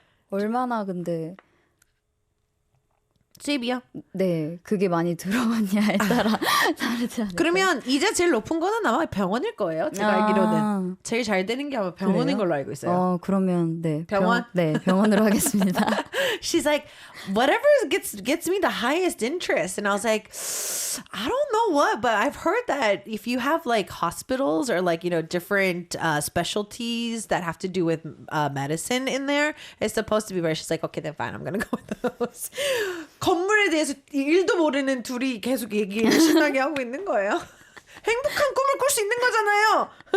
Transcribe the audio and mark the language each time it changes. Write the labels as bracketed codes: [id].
[ko] 얼마나 근데 수입이요? 네, 그게 많이 들어갔냐에 따라 다르지 않을까요? 그러면 이제 제일 높은 거는 아마 병원일 거예요. 제가 알기로는. 제일 잘 되는 게 아마 병원인 그래요? 걸로 알고 있어요. 그러면 네. 병원? 네, 병원으로 하겠습니다. [en] She's like, whatever gets me the highest interest. And I was like, I don't know what, but I've heard that if you have like hospitals or like, different specialties that have to do with medicine in there, it's supposed to be better. She's like, okay, then fine. I'm going to go with those. [ko] 건물에 대해서 일도 모르는 둘이 계속 얘기를 신나게 하고 있는 거예요. 행복한 꿈을 꿀 수 있는 거잖아요.